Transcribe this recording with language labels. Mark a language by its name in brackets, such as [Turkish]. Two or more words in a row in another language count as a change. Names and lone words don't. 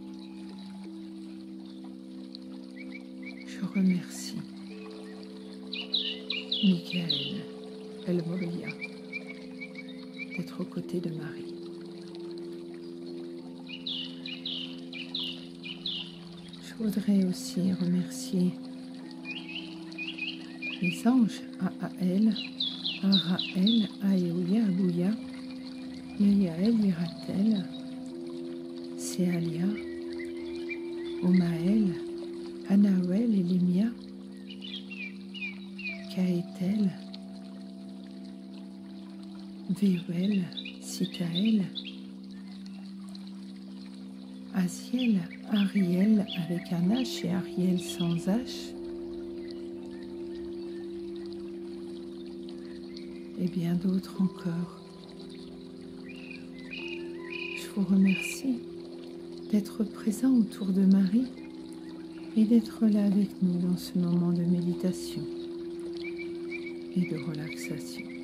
[French] Je remercie Michael El Moria d'être aux côtés de Marie. Je voudrais aussi remercier les anges Aael, Arael, Aeolia, Abouya, Yael, Iratel, Sealia, Omael, Anaël et Limia, Kaetel, Veuel, Sitaël, Asiel, Ariel avec un H et Ariel sans H, et bien d'autres encore. Je vous remercie d'être présent autour de Marie et d'être là avec nous dans ce moment de méditation et de relaxation.